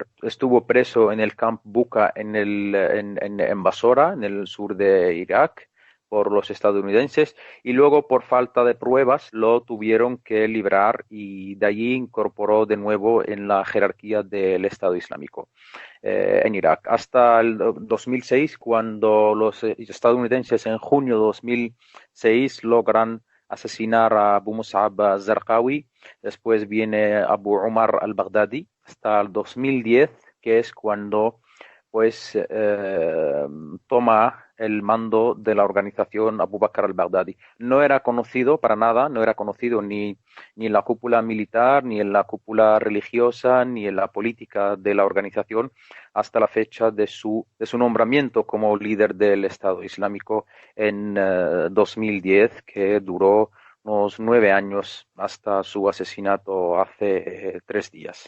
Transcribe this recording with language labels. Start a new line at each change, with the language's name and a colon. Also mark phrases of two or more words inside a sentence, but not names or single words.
Spanish: Estuvo preso en el Camp Bucca en Basora, en el sur de Irak, por los estadounidenses, y luego por falta de pruebas lo tuvieron que librar y de allí incorporó de nuevo en la jerarquía del Estado Islámico en Irak. Hasta el 2006, cuando los estadounidenses en junio de 2006 logran asesinar a Abu Mus'ab al-Zarqawi, después viene Abu Umar al-Baghdadi, hasta el 2010, que es cuando pues toma el mando de la organización Abu Bakr al-Baghdadi. No era conocido para nada, no era conocido ni en la cúpula militar, ni en la cúpula religiosa, ni en la política de la organización hasta la fecha de su nombramiento como líder del Estado Islámico en 2010, que duró unos 9 años hasta su asesinato hace 3 días.